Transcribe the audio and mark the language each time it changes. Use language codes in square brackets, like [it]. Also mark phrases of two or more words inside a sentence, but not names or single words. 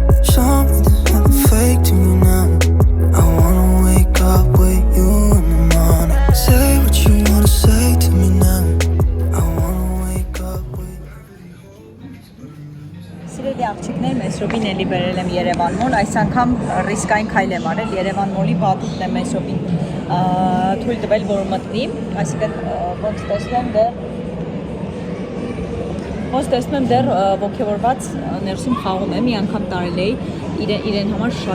[en] Show me there's nothing fake to me now. I wanna wake up with you in the morning. Say what you wanna say to me now. I wanna wake up with you. [hy] Սիրելի աղջիկներ, մեծ րոպին էլի բերել եմ Երևան մոլ, այս անգամ ռիսկային քայլ եմ արել, Երևան մոլի բաթուկն եմ մեծ րոպին թույլ տվել, որ մտնի, այսինքն ոնց տեսնում եմ դեռ ոգևորված ներսում խաղում է, մի անգամ տարել էի, իրեն համար շատ